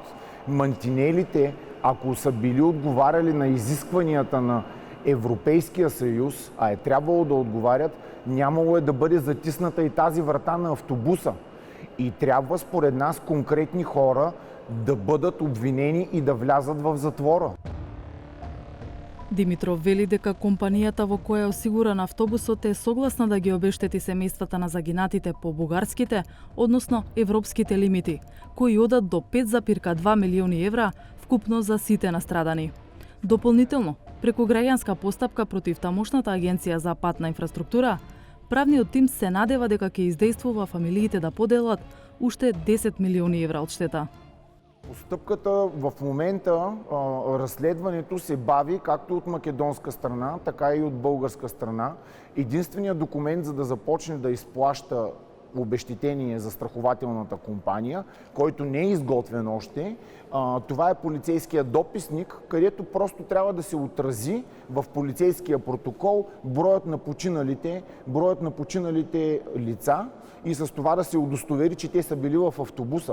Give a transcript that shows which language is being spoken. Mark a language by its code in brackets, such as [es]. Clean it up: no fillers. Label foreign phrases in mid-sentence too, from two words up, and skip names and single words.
[bg] Мантинелите, ако са били отговаряли на изискванията на Европейския съюз, а е трябвало да отговарят, нямало е да бъде затисната и тази врата на автобуса. И трябва според нас конкретни хора да бъдат обвинени и да влязат в затвора. [mk] Димитров вели дека компанијата во која е осигуран автобусот е согласна да ги обештети семејствата на загинатите по бугарските, односно европските лимити, кои одат до 5,2 милиони евра вкупно за сите настрадани. Дополнително, Преку граѓанска постапка против тамошната агенција за патна инфраструктура, правниот тим се надева дека ќе издействува фамилиите да поделат уште 10 милиони евра од штета. [bg] Постъпката в момента, разследването се бави както от македонска страна, така и от българска страна. Единственият документ, за да започне да изплаща обезщетение за страхователната компания, който не е изготвен още, това е полицейският дописник, където просто трябва да се отрази в полицейския протокол броят на починалите лица и с това да се удостовери, че те са били в автобуса.